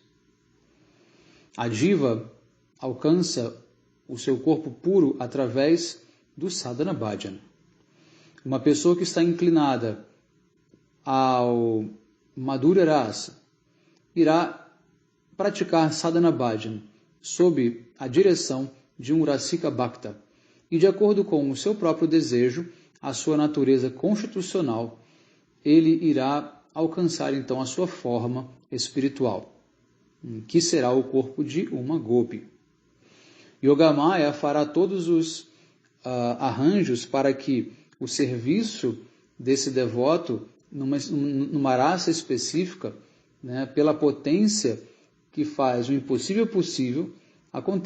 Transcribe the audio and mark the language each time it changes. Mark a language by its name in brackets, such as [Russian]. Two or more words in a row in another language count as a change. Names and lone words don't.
[Portuguese] A diva alcança o seu corpo puro através do sadhana bhajana. Uma pessoa que está inclinada ao madhurya rasa irá praticar sadhana bhajana sob a direção de um rasika bhakta e de acordo com o seu próprio desejo, a sua natureza constitucional, ele irá alcançar então a sua forma espiritual, que será o corpo de uma gopi. Yogamaya fará todos os arranjos para que o serviço desse devoto, numa raça específica, né, pela potência que faz o impossível possível, aconteça.